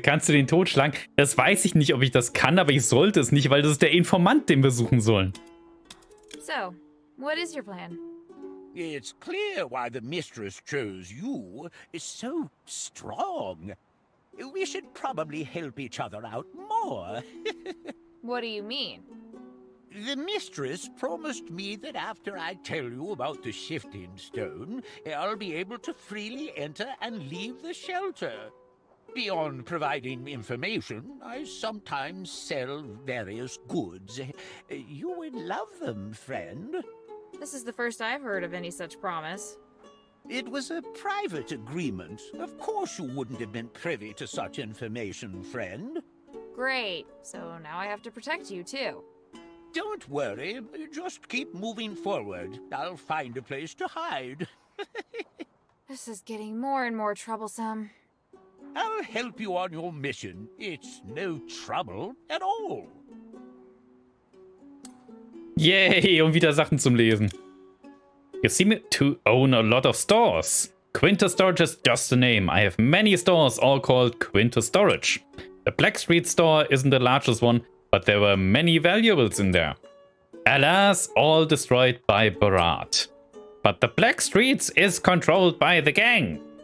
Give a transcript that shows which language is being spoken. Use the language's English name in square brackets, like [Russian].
[German] Kannst du den totschlagen? Das weiß ich nicht, ob ich das kann, aber ich sollte es nicht, weil das ist der Informant, den wir suchen sollen. [English] So, what is your plan? It's clear why the mistress chose you. It's so strong. We should probably help each other out more. What do you mean? The mistress promised me that after I tell you about the shifting stone, I'll be able to freely enter and leave the shelter. Beyond providing information, I sometimes sell various goods. You would love them, friend. This is the first I've heard of any such promise. It was a private agreement. Of course you wouldn't have been privy to such information, friend. Great. So now I have to protect you, too. Don't worry. Just keep moving forward. I'll find a place to hide. This is getting more and more troublesome. I'll help you on your mission. It's no trouble at all. [German] Yay, und wieder Sachen zum Lesen. [English] You seem to own a lot of stores. Quintus Storage is just a name. I have many stores, all called Quintus Storage. The Black Street store isn't the largest one, but there were many valuables in there. Alas, all destroyed by Barat. But the Black Streets is controlled by the gang.